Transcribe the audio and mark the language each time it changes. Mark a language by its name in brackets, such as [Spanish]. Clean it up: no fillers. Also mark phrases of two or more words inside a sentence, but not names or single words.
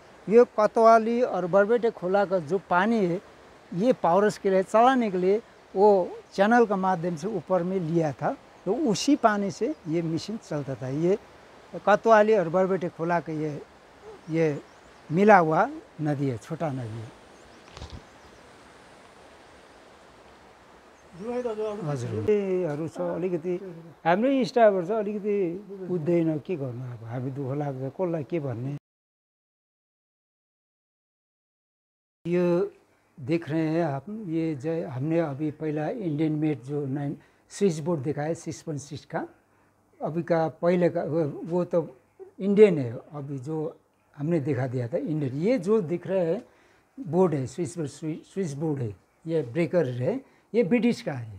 [Hindi] ये कोतवाली और बरबेटे खोला का जो पानी है, ये पावर्स के लिए चलाने के लिए वो चैनल का माध्यम से ऊपर में लिया था, तो उसी पानी से ये मशीन चलता था। ये कोतवाली और बरबेटे खोला का ये मिला हुआ नदी है, छोटा नदी है। [Nepali] हजुर छ अलिकति हाम्रै स्टाफहरू छ, अलिकति बुझ्दैन के गर्नु। अब हामी दुःख लाग्छ, कसलाई के भन्ने। [Hindi] यो देख रहे हैं आप, ये जो हमने अभी पहला [English] Indian made [Hindi] जो 9 [English] switch board [Hindi] दिखाया 6.6 का, अभी का पहले का वो तो इंडियन है, अभी जो हमने दिखा दिया था इंडियन। ये जो दिख रहा है बोर्ड है, [English] switch board [Hindi] है, ये ब्रेकर है, ये ब्रिटिश का है।